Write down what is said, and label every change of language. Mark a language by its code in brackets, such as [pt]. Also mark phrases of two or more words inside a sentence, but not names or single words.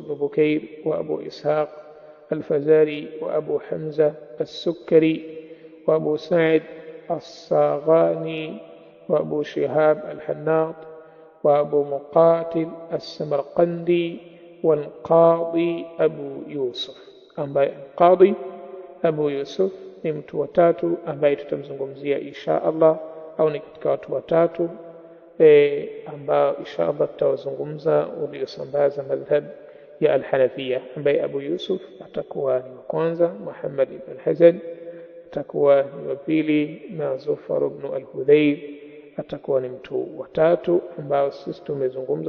[ar] بن بكير وأبو إسحاق الفزاري وأبو حمزة السكري وأبو سعد الصاغاني وأبو شهاب الحناط وأبو مقاتل السمرقندي والقاضي أبو يوسف [sw] ambaye Qadhi Abu Yusuf ni mtu watatu ambaye tutamzungumzia [ar] إن شاء الله, [sw] au ni katika watu watatu ambao [ar] إن شاء الله [sw] tutawazungumza waliosambaza madhhab ya al-Hanafiyya, ambaye Abu Yusuf atakuwa ni wa kwanza, Muhammad ibn al-Hasan atakuwa ni wa pili, na Zufar ibn al-Hudhayr atakuwa ni mtu watatu ambao sisi tumezungumza.